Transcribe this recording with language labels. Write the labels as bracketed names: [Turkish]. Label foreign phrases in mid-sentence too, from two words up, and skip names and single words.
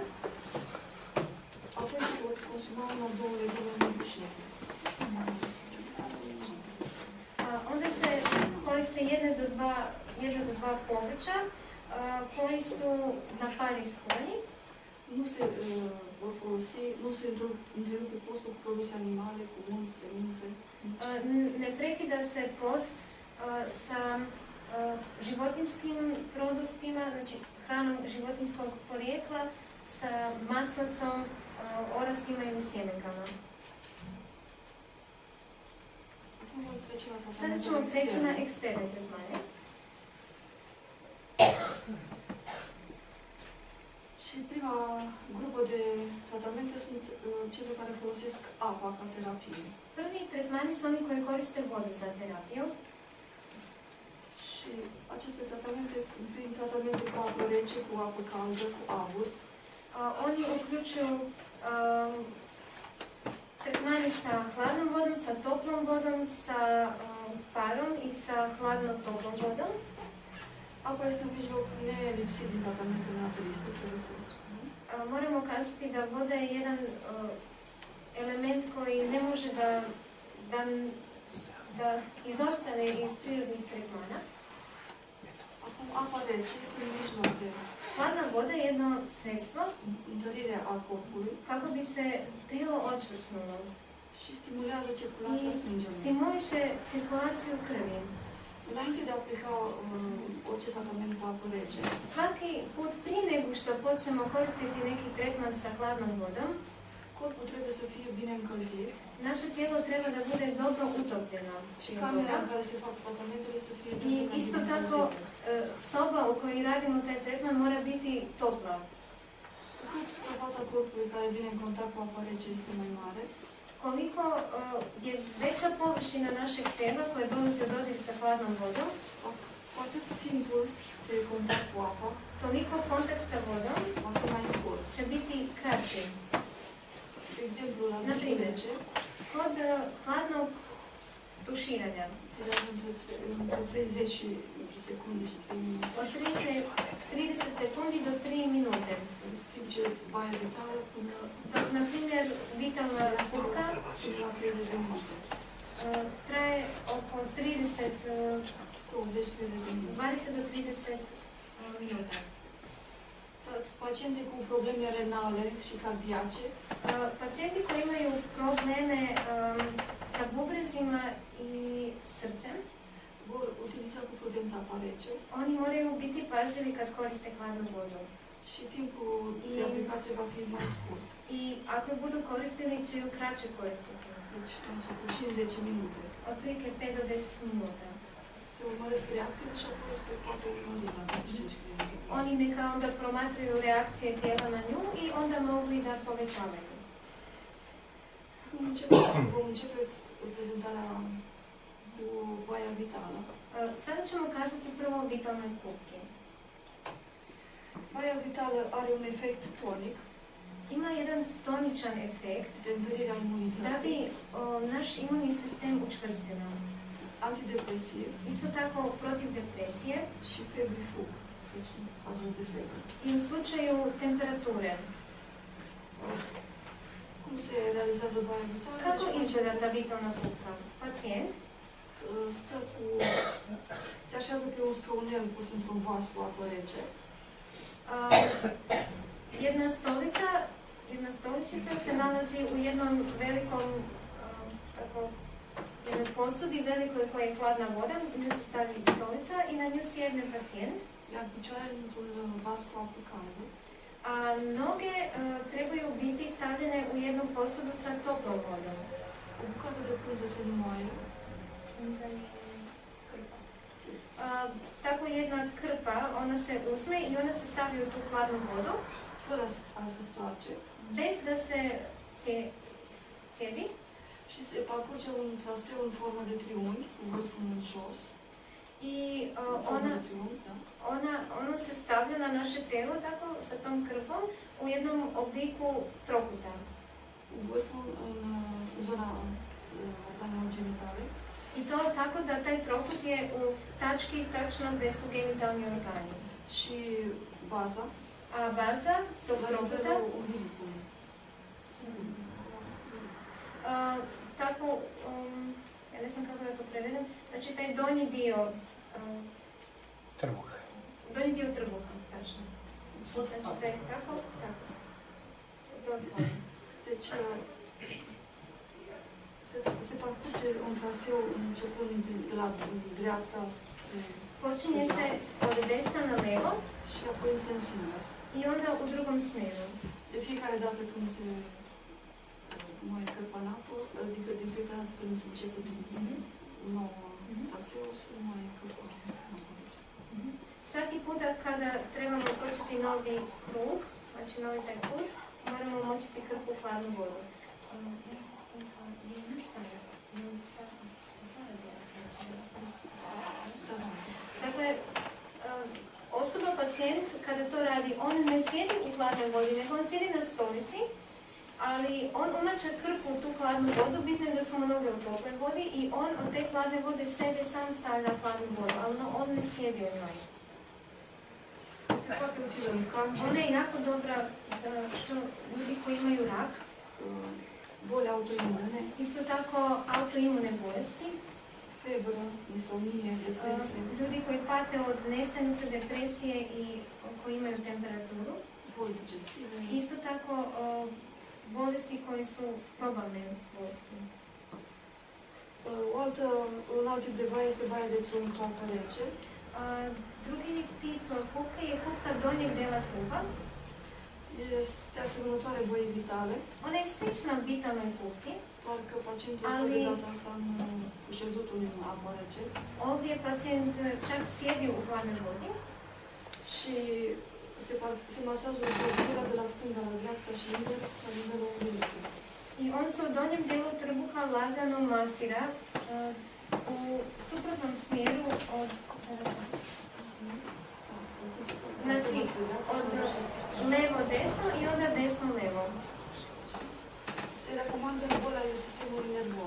[Romanian] Apoi se pot consuma una, două legume nebușnete. [Bosnian] Onda se koriste jedne do dva povrća koji su na pari skloni. [Romanian] Nu se vor folosi, nu se întrerupe postul cu produse animale, cu unt, semințe. [Bosnian] Ne prekida se post sa životinjskim produktima, znači hranom životinjskog porijekla, sa maslacom, orasima ili sjemenkama. Sada ćemo preći na eksterne tretmane. [Romanian] Și prima grupă de tratamente sunt cele care folosesc apa ca terapie. [Bosnian] Prvi tretmani su oni koji koriste vodu za terapiju. [Romanian] Și aceste tratamente, prin tratamente cu apă rece, cu apă caldă, cu abur, [Bosnian] Oni uključuju tretmane sa hladnom vodom, sa toplom vodom, sa parom i sa hladno-toplom vodom. [Romanian] apa este un mijloc nelipsit din tratamentele naturiste, trebuie să spun. [Bosnian] Moramo kazati da voda je jedan element koji ne može da izostane iz prirodnih tretmana. [Romanian] Acum, apa rece este un mijloc de [Bosnian] Hladna voda je jedno sredstvo [Romanian] întărire a corpului [Bosnian] kako bi se tijelo očvrsnulo [Romanian] și stimulează circulația [Bosnian] i [Romanian] sângelui. [Bosnian] stimuliše cirkulaciju krvi. [Romanian] Înainte de a aplica orice tratament cu apă rece, [Bosnian] Svaki put prije nego što počnemo koristiti neki tretman sa hladnom vodom, [Romanian] corpul trebuie să fie bine încălzit [Bosnian] naše tijelo treba da bude dobro utopljeno. [Romanian] și camera în care se fac tratamentele să fie [Bosnian] I [Romanian] desemenea [Bosnian] isto [Romanian] bine [Bosnian] tako [Romanian] încălzită. [Bosnian] soba u kojoj radimo taj tretman mora biti topla. [Romanian] Cu cât suprafața corpului care vine în contact cu apa rece este mai mare, [Bosnian] Koliko je veća površina našeg tijela koje dolazi u dodir sa hladnom vodom, [Romanian] cu atât timpul de contact cu apa [Bosnian] toliko kontakt sa vodom [Romanian] va fi mai scurt. [Bosnian] će biti kraći. [Romanian] De exemplu, la [Bosnian] Na [Romanian] dușul [Bosnian] primjer. [Romanian] rece, [Bosnian] Kod hladnog tuširanja [Romanian] durează între 30 secunde și 3 minute. [Bosnian] od 30 sekundi do 3 minute. [Romanian] În timp ce baia vitală până [Bosnian] Dok, na primjer, vitalna kupka [Romanian] la 30 de minute. [Bosnian] traje oko 30, [Romanian] 20-30 de minute. [Bosnian] 20 do 30 minuta. [Romanian] Pacienții cu probleme renale și cardiace [Bosnian] Pacijenti koji imaju probleme sa bubrezima i srcem, [Romanian] vor utiliza cu prudență apa rece [Bosnian] oni moraju biti pažljivi kad koriste hladnu vodu. [Romanian] și timpul de aplicație va fi mai scurt. [Bosnian] I ako ju budu koristili, će ju kraće koristiti. [Romanian] Deci, cu 5-10 minute. [Bosnian] Otprilike 5 do 10 minuta. [Romanian] Se urmăresc reacțiile și apoi se poate urmări la 25 de [Bosnian] Oni neka onda promatraju reakcije tijela na nju i onda mogu i da povećavaju. [Romanian] Vom începe prezentarea cu baia vitală. [Bosnian] Sada ćemo kazati prvo o vitalnoj kupki. [Romanian] Baia vitală are un efect tonic [Bosnian] Ima jedan toničan efekt [Romanian] de întărire a [Bosnian] da [Romanian] imunității, [Bosnian] bi naš imunni sistem učvrstila. [Romanian] antidepresiv [Bosnian] Isto tako protiv depresije [Romanian] și febrifug. Deci, în cazul de febră. [Bosnian] i u slučaju temperature. [Romanian] Cum se realizează baia vitală? [Bosnian] Kako [Romanian] Deci, [Bosnian] izgleda ta vitalna kupka? Pacijent [Romanian] stă cu... se așează pe un scaunel pus într-un vas cu apă rece. [Bosnian] jedna stoličica se nalazi u jednom velikom jednoj posudi velikoj koja je hladna voda, nju se stavi stolica i na nju sjedne pacijent. [Romanian] Iar picioarele într-un vas cu apă caldă. [Bosnian] A noge trebaju biti stavljene u jednu posudu sa toplom vodom. [Romanian] O bucată de pânză se numoaie. [Bosnian] Tako jedna krpa, ona se uzme i ona se stavi u tu hladnu vodu, [Romanian] Fără a se stoarce. [Bosnian] bez da se cijedi. [Romanian] Și se parcurge un traseu în formă de triunghi, cu vârful în jos. [Bosnian] telo tako sa tom krpom u jednom obliku trokuta. [Romanian] U vârful, în zona organelor genitale. [Bosnian] I to tako da taj trokut je u tački tačno gdje su genitalni organi. [Romanian] Și baza, [Bosnian] A baza tog [Romanian] la [Bosnian] trokuta, [Romanian] nivelul umbilicului. [Bosnian] tako, ja ne znam kako da to prevedem, znači taj donji dio, Trbuh. donji dio trbuha, tačno. Znači taj tako, tako. To je to. [Romanian] Deci, se parcurge un traseu începând de la dreapta spre [Bosnian] Počinje se od desna na levo [Romanian] și apoi în sens invers. [Bosnian] i onda u drugom smjeru. [Romanian] De fiecare dată când se mai cărpa în apă, adică de fiecare dată când se începe din nou traseu, se mai cărpa în apă. [Bosnian] Svaki puta kada trebamo početi novi krug, znači novi taj put, moramo močiti krpu u hladnu vodu. Dakle, osoba, pacijent, kada to radi, on ne sjedi u hladnoj vodi, nego on sjedi na stolici, ali on umača krpu u tu hladnu vodu, bitno je da su mu noge u toploj vodi i on od te hladne vode sebe sam stavlja u hladnu vodu, ali on ne sjedi u njoj. [Romanian] Este foarte utilă în cancer, [Bosnian] Ona je jako dobra za što ljudi koji imaju rak, [Romanian] boli autoimune, [Bosnian] isto tako autoimune bolesti, [Romanian] febră, insomnie, depresie, [Bosnian] ljudi koji pate od nesanice, depresije i koji imaju temperaturu, [Romanian] boli digestive. [Bosnian] isto tako bolesti koje su probavne bolesti. [Romanian] Un alt tip de baie este baia de trunchi cu apă rece. [Bosnian] Drugi tip kupke je kupka donjeg dela trupa. [Romanian] Este asemănătoare boii vitale, [Bosnian] Ona je slična vitalnoj kupki, [Romanian] doar că pacientul stă de data asta cu șezutul în apă rece [Bosnian] ovdje pacijent čak sjedi u hladnoj vodi [Romanian] și se masează ușurătura de la stânga la dreapta și invers la nivelul umbilicului. [Bosnian] i on se u donjem dijelu trbuha lagano masira u suprotnom smjeru od znači od levo-desno i onda desno-levo. [Romanian] Se recomandă în boala de sistemului nervos.